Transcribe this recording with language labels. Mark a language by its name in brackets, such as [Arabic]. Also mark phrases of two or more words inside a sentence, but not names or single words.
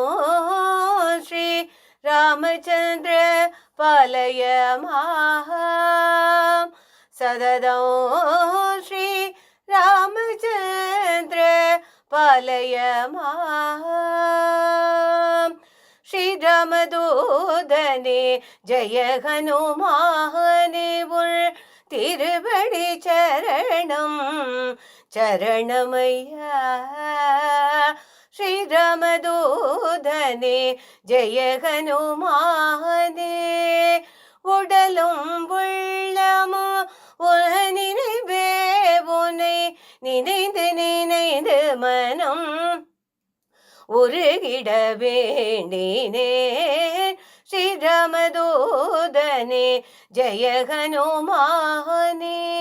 [Sanskrit] श्रीरामचन्द्र पालय मां सददं श्रीरामचन्द्र पालय मां [Tamil] ஸ்ரீராமதூதனே ஜெய ஹனுமானே திருவடி சரணம் சரணமய்யா ஸ்ரீராமதூதனே ஜெய ஹனுமானே உடலும் உள்ளமும் நினைவே உன்னை நினைந்து நினைந்து மனம் உருகிட வேண்டினேன் ஸ்ரீராமதூதனே ஜெய ஹனுமானே